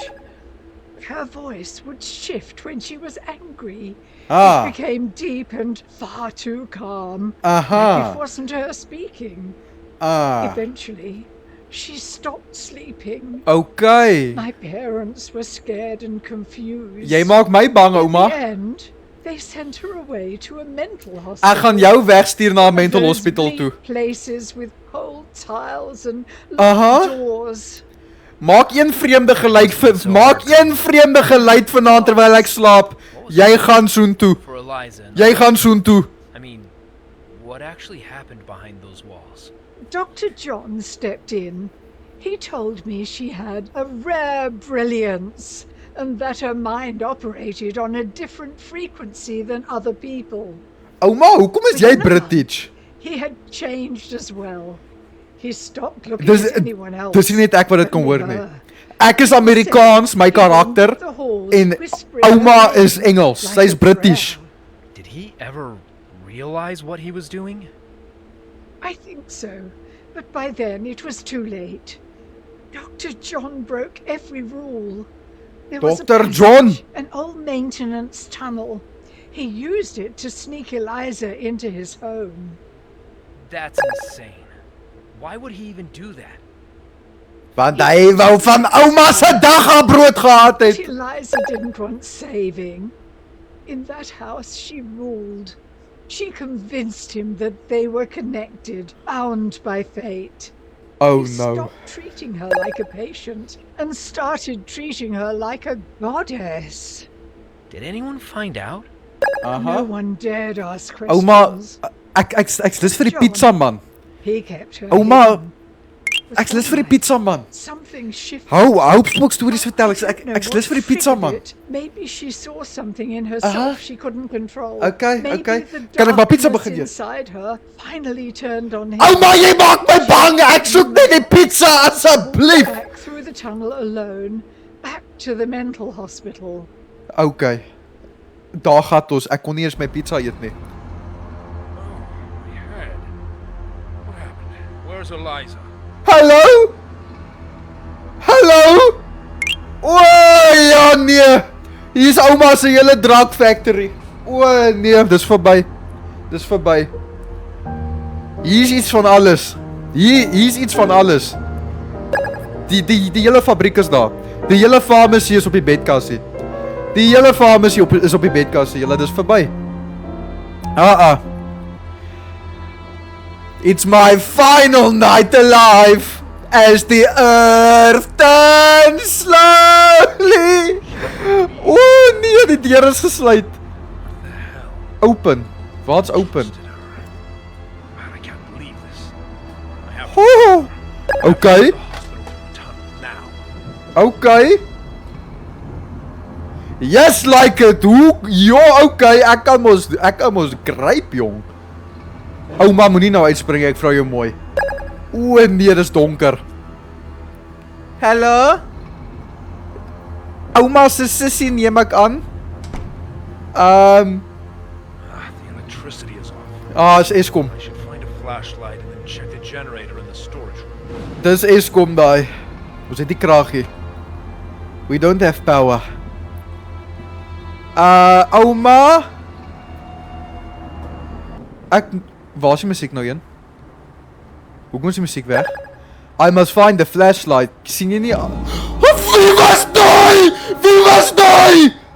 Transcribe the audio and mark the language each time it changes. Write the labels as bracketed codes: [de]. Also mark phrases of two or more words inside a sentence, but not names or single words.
[en] Her voice would shift when she was angry. Ah. It became deep and far too calm. Aha. It wasn't her speaking. Ah. Eventually, she stopped sleeping. Okay. My parents were scared and confused. [af] Jy maak my bang, [en] In [af] ouma. [en] the end, they sent her away to a mental hospital. [af] Ek gaan jou wegstuur na 'n mental [en] Those hospital bleak [af] toe. [en] Places with cold tiles and Aha. locked doors. [af] Maak een vreemde geluid vanaand terwyl ek slaap. Jy gaan soontoe. [en] For Eliza. and [af] Jy gaan soontoe. [en] I mean, what actually happened behind those walls? Dr. John stepped in. He told me she had a rare brilliance and that her mind operated on a different frequency than other people. [af] Ouma, hoekom is jy British? [en] He had changed as well. He stopped looking [af] Dis [en] at anyone else. [af] dis nie net ek wat dit [en] but [af] kon [en] me [af] hoor nie. [en] her. [af] Ek is Amerikaans, my [en] He roamed [af] karakter, [en] the halls, [af] en [en] whispering [af] ouma [en] her name [af] is Engels. [en] like [af] Sy's a British. [en] prayer. Did he ever realize what he was doing? I think so, but by then it was too late. Dr. John broke every rule. There was a Dr. John! passage, an old maintenance tunnel. He used it to sneak Eliza into his home. That's insane. Why would he even do that? [af] Want hy wou van ouma se dagabrood gehad [en] But [af] het. [en] Eliza didn't want saving. In that house she ruled. She convinced him that they were connected, bound by fate. Oh He no. stopped treating her like a patient and started treating her like a goddess. Did anyone find out? No one dared ask [af] Ouma, [en] questions. [af] ek dis vir die [en] pizza man. He kept her [af] Ouma, [en] hidden. But [af] ek's lus vir die [en] one [af] pizza man. [en] night, something shifted. [af] Hou spook stories vertel. [en] I don't know [af] Ek's [en] what [af] lus vir die pizza [en] triggered [af] man. [en] it. Maybe she saw something in herself Aha. she couldn't control. Okay, Maybe okay. the [af] Kan ek maar pizza [en] darkness [af] begin eet? [en] inside her finally turned on him. [af] Ouma, jy maak my bang. Ek soek net die pizza asseblief. [en] Back through the tunnel alone, back to the mental hospital. [af] Okay. Daar gaan ons. Ek kon nie eens my pizza eet nie. [en] My head. What happened? Where's Eliza? [af] Hallo? Hallo? O, ja nee. Hier is ouma se hele [en] drug factory. [af] O nee, dis verby. Dis verby. Hier is iets van alles. Hier is iets van alles. Die hele fabriek is daar. Die hele farmasie is op die bedkassie. Die hele farmasie is op die bedkassie. Julle, dis verby. [en] It's my final night alive as the earth turns slowly. [af] O nee, die deur is gesluit. Open. Wat's open? [en] Man, I can't believe this. I have Oh. Okay. the hospital tunnel now. Okay. Yes, like it. [af] Hoe? Ja, okay. Ek kan mos gryp, jong. Ouma, moenie nou uitspring, ek vra jou mooi. O nee, dis donker. Hallo? Ouma se sussie neem ek aan. [en] The electricity is off. [af] Is Eskom. [en] I should find a flashlight and then check the generator in the storage room. [af] Dis Eskom daai. Ons het nie krag nie. [en] We don't have power. [af] Ouma? Waar is die musiek nou heen? Hoekom is die musiek weg? [en] I must find the flashlight. [af] Sien jy nie? Wie was daai? Wie was daai?